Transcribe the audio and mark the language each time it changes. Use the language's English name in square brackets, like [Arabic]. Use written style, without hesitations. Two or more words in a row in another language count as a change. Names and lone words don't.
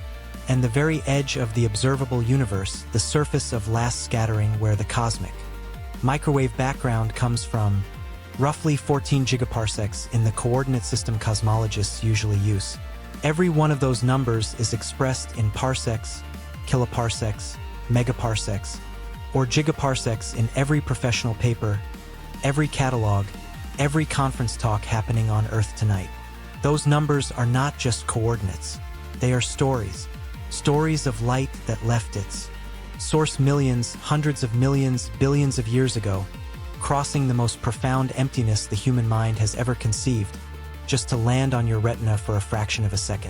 [English] And the very edge of the observable universe, the surface of last scattering where the cosmic microwave background comes from, roughly 14 gigaparsecs in the coordinate system cosmologists usually use. Every one of those numbers is expressed in parsecs, kiloparsecs, megaparsecs, or gigaparsecs in every professional paper, every catalog, every conference talk happening on Earth tonight. Those numbers are not just coordinates. They are stories. Stories of light that left its source millions, hundreds of millions, billions of years ago, crossing the most profound emptiness the human mind has ever conceived, just to land on your retina for a fraction of a second.